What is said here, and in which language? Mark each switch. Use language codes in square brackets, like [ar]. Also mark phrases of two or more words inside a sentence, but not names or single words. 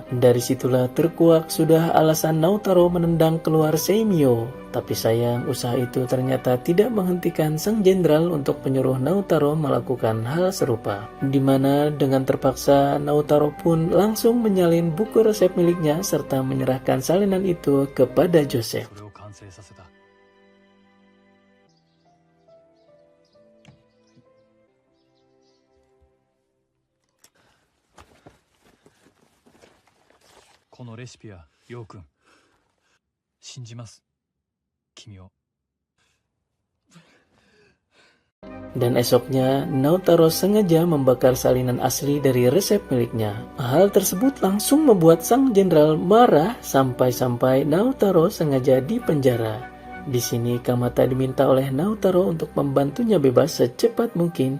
[id] Dari situlah terkuak sudah alasan Naotaro menendang keluar Seimyo. Tapi sayang, usaha itu ternyata tidak menghentikan sang jenderal untuk menyuruh Naotaro melakukan hal serupa, di mana dengan terpaksa Naotaro pun langsung menyalin buku resep miliknya serta menyerahkan salinan itu kepada Joseph. [ja] それを完成させた。このレシピはヨウ君、信じます。君を。 [id] Dan esoknya, Naotaro sengaja membakar salinan asli dari resep miliknya. Hal tersebut langsung membuat sang jenderal marah sampai-sampai Naotaro sengaja dipenjara. Di sini Kamata diminta oleh Naotaro untuk membantunya bebas secepat mungkin.